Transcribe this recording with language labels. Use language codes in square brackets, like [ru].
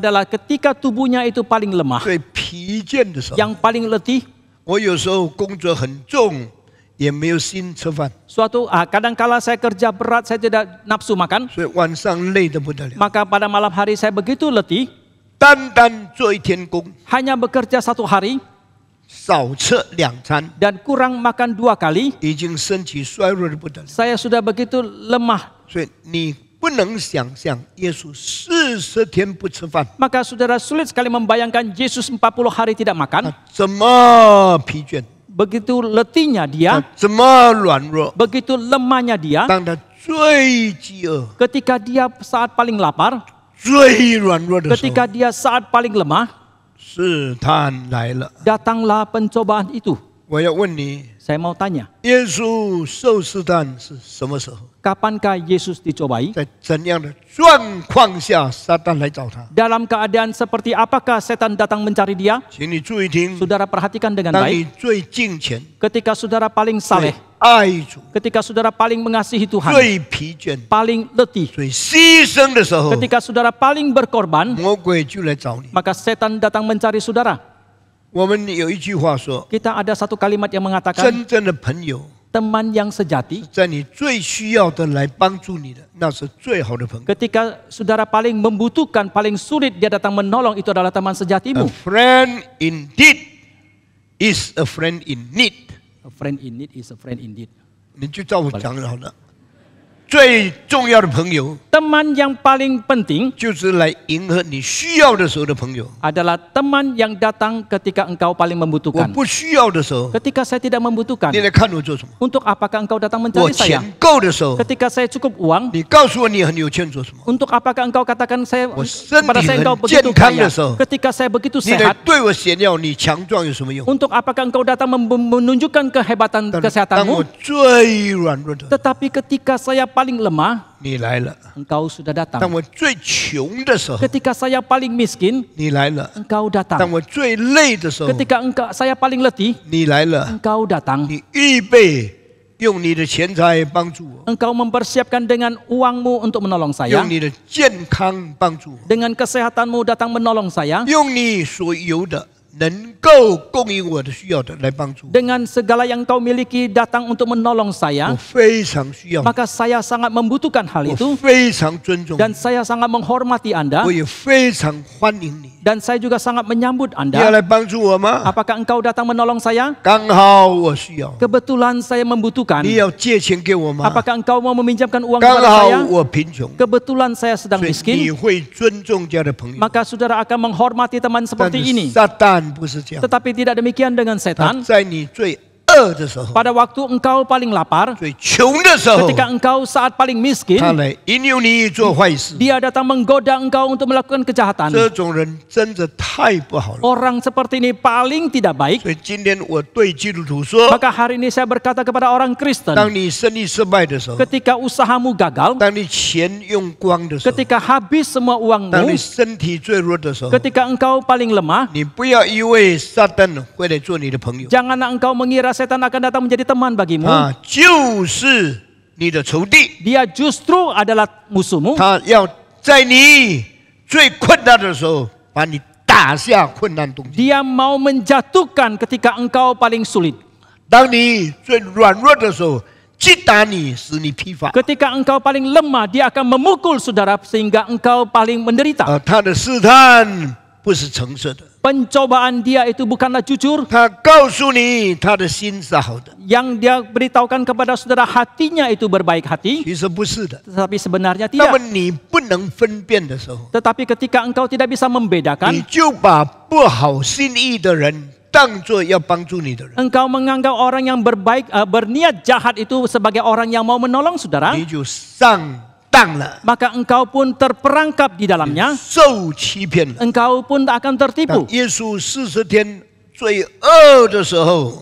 [id] adalah ketika tubuhnya itu paling lemah, [zh] 最疲倦的时候。 [id] yang paling letih. [zh] 我有时候工作很重，也没有心吃饭， [id] Kadangkala saya kerja berat, saya tidak nafsu makan. [zh] 所以晚上累得不得了。 [id] Maka pada malam hari saya begitu letih, [zh] 单单做一天工， [id] hanya bekerja 1 hari [zh] 少吃2餐， [id] dan kurang makan 2 kali, [zh] 已经身体衰弱得不得了。 [id] saya sudah begitu lemah. [zh] 所以你不能想象耶稣40天不吃饭， [id] Maka saudara sulit sekali membayangkan Yesus 40 hari tidak [zh] 他 [id] makan. [zh] 怎么疲倦， [id] Begitu letihnya [zh] 他 [id] dia, [zh] 怎么软弱。 [id] begitu lemahnya dia, [zh] 当他最饥饿、 [id] ketika dia saat paling lapar, [zh] 最软弱的时候， [id] ketika dia saat paling lemah, [zh] 试探来了。 [id] datanglah pencobaan itu. [zh] 我要问你， [id] Saya mau tanya, [zh] 耶稣受试探是什么时候？ [id] kapankah Yesus dicobai? [zh] 在怎样的状况下，撒旦来找他？ [id] Dalam keadaan seperti apakah setan datang mencari dia? [zh] 请你注意听。 [id] Saudara perhatikan dengan [zh] 当 [id] baik. [zh] 你最敬虔、 [id] Ketika saudara paling [zh] 最 [id] saleh, [zh] 爱主、 [id] ketika saudara paling mengasihi Tuhan, [zh] 最疲倦、 [id] paling letih, [zh] 最牺牲的时候， [id] ketika saudara paling berkorban, [zh] 魔鬼就来找你。 [id] maka setan datang mencari saudara. [zh] 我们有一句话说， [id] Kita ada satu kalimat yang mengatakan, [zh] 真正的朋友 [id] teman yang sejati, [zh] 在你最需要的来帮助你的，那是最好的朋友。 [id] ketika saudara paling membutuhkan, paling sulit dia datang menolong, itu adalah teman [en] A [id] sejatimu. [en] friend indeed is a friend in need。 A friend in need is a friend indeed. [zh] 你就照我讲就好了。最重要的朋友 [id] Teman yang paling penting [zh] 就是来迎合你需要的时候的朋友。 [id] adalah teman yang datang ketika engkau paling [zh] 我 [id] membutuhkan. [zh] 不需要的时候， [id] Ketika saya tidak membutuhkan, [zh] 你来看我做什么？ [id] untuk apakah engkau datang [zh] 我 [id] mencari [zh] 钱 [id] saya? [zh] 够的时候， [id] Ketika saya cukup uang, [zh] 你告诉我你很有钱做什么？ [id] untuk apakah engkau katakan saya [zh] 我身体 [id] kepada saya engkau [zh] 很健 [id] begitu [zh] 康 [id] kaya? [zh] 的时候， [id] Ketika saya begitu [zh] 你来 [id] sehat, [zh] 对我显耀你强壮有什么用？ [id] untuk apakah engkau datang menunjukkan kehebatan [zh] 当 [id] kesehatanmu? [zh] 我最软弱的， [id] Tetapi ketika saya paling lemah, [zh] 你来了； [id] engkau sudah [zh] 当 [id] datang. [zh] 我最穷的时候， [id] Ketika saya paling miskin, [zh] 你来了； [id] engkau [zh] 当 [id] datang. [zh] 我最累的时候， [id] Ketika saya paling letih, [zh] 你来了。 [id] engkau datang. [zh] 你预备用你的钱财帮助我， [id] Engkau mempersiapkan dengan uangmu untuk menolong saya. [zh] 用你的健康帮助我， [id] Dengan kesehatanmu datang menolong saya. [zh] 用你所有的能够供应我的需要的来帮助我。 [id] Dengan segala yang kau miliki datang untuk menolong saya. [zh] 非常需要， [id] Maka saya sangat membutuhkan hal [zh] 我 [id] itu. [zh] 非常尊重 [id] Dan [zh] 你， [id] saya sangat menghormati Anda. [zh] 我也非常欢迎你。 [id] Dan saya juga sangat menyambut [zh] 你要来帮助我吗？ [id] Apakah engkau datang menolong saya? [zh] 刚好我需要。 [id] Kebetulan saya membutuhkan. [zh] 你要借钱给我吗？ [id] Apakah engkau mau meminjamkan uang [zh] 刚 [id] kepada [zh] 好 [id] saya? [zh] 我贫穷， [id] Kebetulan saya sedang [zh] 所以你 [id] miskin. [zh] 会尊重这样的朋友。 [id] Maka saudara akan menghormati teman [zh] 但 [id] seperti [zh] 是 [id] ini. [zh] 撒旦不是这样， [id] Tetapi tidak demikian dengan [zh] 他 [id] setan. [zh] 在你最饿的时候、 [id] Pada waktu engkau paling lapar, [zh] 最穷的时候， [id] ketika engkau saat paling [zh] 他 [id] miskin, [zh] 来引诱你做坏事。 [id] dia datang menggoda engkau untuk melakukan kejahatan. [zh] 这种人真的太不好了。 [id] Orang seperti ini paling tidak baik. [zh] 所以今天我对基督徒说： [id] Maka hari ini saya berkata kepada orang Kristen, [zh] 当你生意失败的时候， [id] ketika usahamu gagal, [zh] 当你钱用光的时候， [id] ketika habis semua [zh] 当你 [id] uangmu, [zh] 身体最弱的时候， [id] ketika engkau paling lemah, [zh] 你不要以为撒旦会来做你的朋友， [id] janganlah engkau mengira setan akan datang menjadi teman bagimu. [zh] 就是你的仇敌， [id] Dia justru adalah musuhmu. [zh] 他要在你最困难的时候把你打下困难东西。 [id] Dia mau menjatuhkan ketika engkau paling sulit. [zh] 当你最软弱的时候，击打你，使你疲乏。 [id] Ketika engkau paling lemah, dia akan memukul saudara sehingga engkau paling menderita. [zh] 他的试探不是诚实的， [id] Pencobaan dia itu bukanlah jujur. [zh] 他告诉你他的心是好的， [id] Yang dia beritahukan kepada saudara hatinya itu berbaik hati. [zh] 其实不是的。 [id] Tetapi sebenarnya [zh] 那么 [id] tidak. [zh] 你不能分辨的时候， [id] Tetapi ketika engkau tidak bisa [zh] 你 [id] membedakan, [zh] 就把不好心意的人当作要帮助你的人， [id] engkau menganggap orang yang berniat jahat itu sebagai orang yang mau menolong saudara, [zh] 你就上当了， [id] maka engkau pun terperangkap di dalamnya. [zh] 受欺骗了。 [id] Engkau pun akan tertipu. [zh] 耶稣40天最饿的时候，